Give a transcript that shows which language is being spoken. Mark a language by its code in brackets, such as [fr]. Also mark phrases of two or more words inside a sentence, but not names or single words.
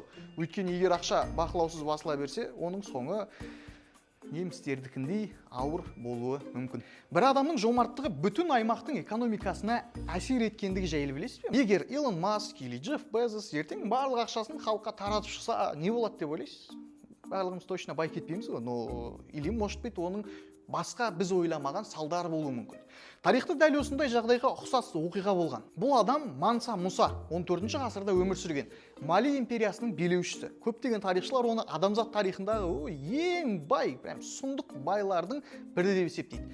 [kk] Өйткені егер ақша бақылаусыз басыла берсе, оның соңы немістердікіндей ауыр болуы мүмкін. Бір адамның жомарттығы бүтін аймақтың экономикасына әсер еткендігі жайлы білесіз бе? Егер Илон Маск или Джефф Безос ертең барлық ақшасын халыққа таратып шықса, не болады деп ойлайсыз? Барлығымыз точно бай кетпейміз ғой, [ru] но или может быть [kk] оның басқа біз ойламаған салдары болуы мүмкін. Тарихта дәл осындай жағдайға ұқсас оқиға болған. Бұл адам Манса Муса 14 ғасырда өмір сүрген Мали империясының билеушісі. Көптеген тарихшылар оны адамзат тарихындағы ең бай, сұмдық байлардың бірі деп есептейді.